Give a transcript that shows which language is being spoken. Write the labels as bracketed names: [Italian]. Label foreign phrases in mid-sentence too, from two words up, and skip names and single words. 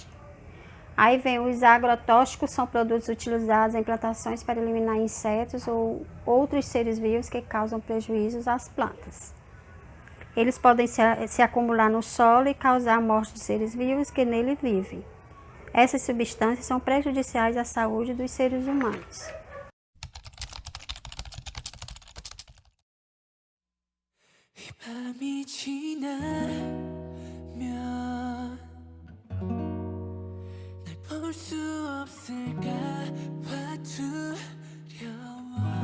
[Portuguese] Aí vem os agrotóxicos, são produtos utilizados em plantações para eliminar insetos ou outros seres vivos que causam prejuízos às plantas. Eles podem se acumular no solo e causar a morte de seres vivos que nele vivem. Essas substâncias são prejudiciais à saúde dos seres humanos. [Korean] 이 밤이 지나면 날 볼 수 없을까 봐 두려워